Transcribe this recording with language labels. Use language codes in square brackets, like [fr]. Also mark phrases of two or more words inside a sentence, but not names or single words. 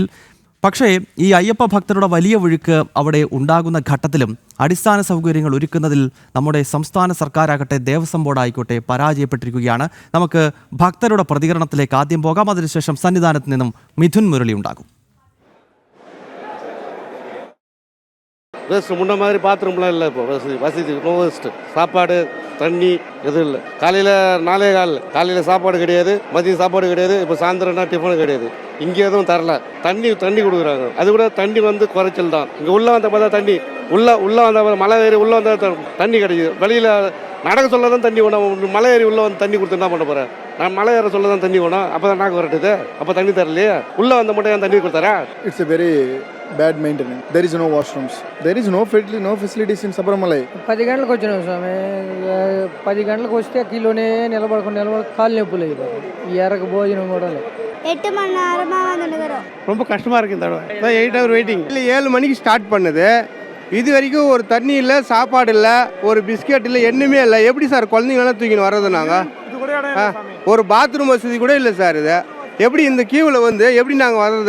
[ml] പക്ഷേ ഈ അയ്യപ്പ ഭക്തരുടെ വലിയ ഒഴുക്ക് അവിടെ ഉണ്ടാകുന്ന ഘട്ടത്തിലും അടിസ്ഥാന സൗകര്യങ്ങൾ ഒരുക്കുന്നതിൽ നമ്മുടെ സംസ്ഥാന സർക്കാരാകട്ടെ ദേവസ്വം ബോർഡായിക്കോട്ടെ പരാജയപ്പെട്ടിരിക്കുകയാണ്. നമുക്ക് ഭക്തരുടെ പ്രതികരണത്തിലേക്ക് ആദ്യം പോകാം. അതിനുശേഷം സന്നിധാനത്ത് നിന്നും മിഥുൻ മുരളി ഉണ്ടാകും. [ta] முன்ன மாதிரி பாத்ரூம்லாம் இல்லை. இப்போ வசதி [en] no waste. [ta] சாப்பாடு தண்ணி எதுவும் இல்லை. காலையில் 4:15 காலையில் சாப்பாடு கிடையாது, மதியம் சாப்பாடு கிடையாது, இப்போ சாயந்தரம்னா டிஃபன் கிடையாது. இங்கே எதுவும் தரல. தண்ணி கொடுக்குறாங்க. அது கூட தண்ணி வந்து குறைச்சல் தான். இங்கே உள்ளே வந்த பார்த்தா தண்ணி உள்ளே வந்த மலை ஏறி உள்ளே வந்தால் தண்ணி கிடைக்குது. வெளியில் நடக்க சொல்ல தான் தண்ணி வேணும். மலை ஏறி உள்ளே வந்து தண்ணி கொடுத்து என்ன பண்ண போகிறேன்? நான் மலை ஏற சொல்ல தான் தண்ணி வேணும். அப்போ தான் நாக்கு வரட்டுது. அப்போ தண்ணி தரலையே. உள்ளே வந்த மட்டும் ஏன் தண்ணி கொடுத்தாரா? [en] It's a very bad maintenance. There is no washrooms. There is no facilities in Sabarimala. [te] 10 గంటలకు వచ్చినాం స్వామి. 10 గంటలకు వస్తే కిలోనే నిలబడి కాలు నొప్పులు అయిపోయి ఈ ఎరకు భోజనం కూడా లేదు. [ta] 8 மணி நேரமா வந்துடுறோம். ரொம்ப கஷ்டமாக இருக்குது. இந்த 8 [en] hour waiting. [ta] இல்லை 7 மணிக்கு ஸ்டார்ட் பண்ணுது. இது வரைக்கும் ஒரு தண்ணி இல்லை, சாப்பாடு இல்லை, ஒரு பிஸ்கெட் இல்லை, எண்ணுமே இல்லை. எப்படி சார் குழந்தைங்களாம் தூக்கின்னு வர்றது? நாங்கள் ஒரு பாத்ரூம் வசதி கூட இல்லை சார். இது எப்படி இந்த கியூவில் வந்து எப்படி நாங்கள் வர்றது?